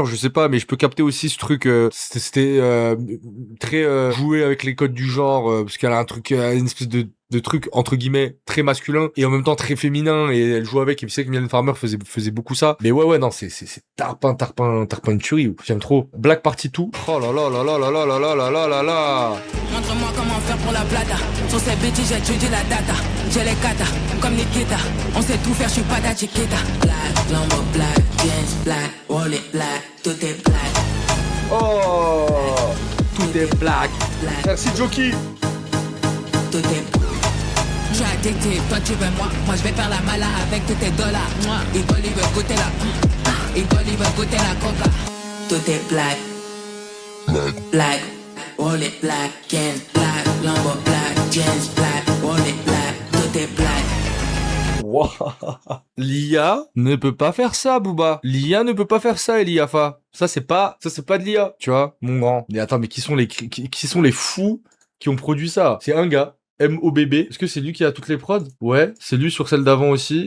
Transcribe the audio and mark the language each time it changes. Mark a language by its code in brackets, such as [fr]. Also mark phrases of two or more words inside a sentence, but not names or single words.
[fr] Je sais pas, mais je peux capter aussi ce truc. C'était très joué avec les codes du genre, parce qu'elle a un truc, une espèce de truc entre guillemets très masculin et en même temps très féminin, et elle joue avec. Et puis c'est que Mylène Farmer faisait beaucoup ça. Mais ouais non, c'est tarpin de tuerie. J'aime trop. Black Party 2. Oh là là là là là là là là là là là là. Montre-moi comment faire pour la plata. Sur ces bêtises, j'ai tué la data. J'ai les kata, comme Nikita. On sait tout faire, je suis pas ta chiquita. [en] Black, Lambo black, jeans black, wallet black, [fr] tout est black. Oh, tout est black. Merci Joki. Tout est black. Je suis addictif, toi tu veux moi je vais faire la mala avec tous tes dollars. Il veut goûter il veut goûter la coca. Tout est [en] black. Black, wallet black, jeans black, Lambo black, jeans black, wallet black, [fr] tout est black. Wow. L'IA ne peut pas faire ça, Booba. L'IA ne peut pas faire ça, Eliafa. Ça c'est pas de l'IA, tu vois, mon grand. Mais attends, mais qui sont les fous qui ont produit ça? C'est un gars. MOBB. Est-ce que c'est lui qui a toutes les prods? Ouais, c'est lui sur celle d'avant aussi.